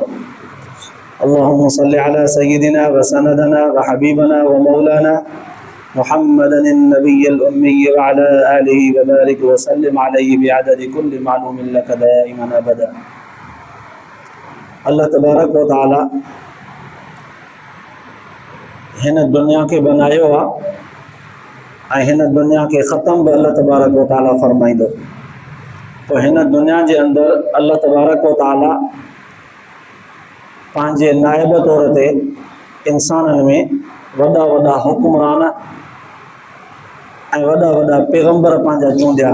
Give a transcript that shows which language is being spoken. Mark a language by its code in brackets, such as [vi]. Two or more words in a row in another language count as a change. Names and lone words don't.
[ar] اللهم صل على سيدنا وسندنا وحبيبنا ومولانا محمد النبي الأمي وعلى آله وبارك وسلم عليه بعدد كل معلوم لك دائما أبدا. [sd] اللہ تبارک و تعالی हिन दुनिया के बनायो आहे ऐं हिन दुनिया के ख़त्म भी अल्लाह तबारक व ताला फरमाईंदो। तो हिन दुनिया के अंदर अल्लाह तबारक व ताला पंहिंजे नाइब तौर ते इंसाननि में वॾा वॾा हुक्मरान ऐं वॾा वॾा पैगंबर पंहिंजा चूंडिया।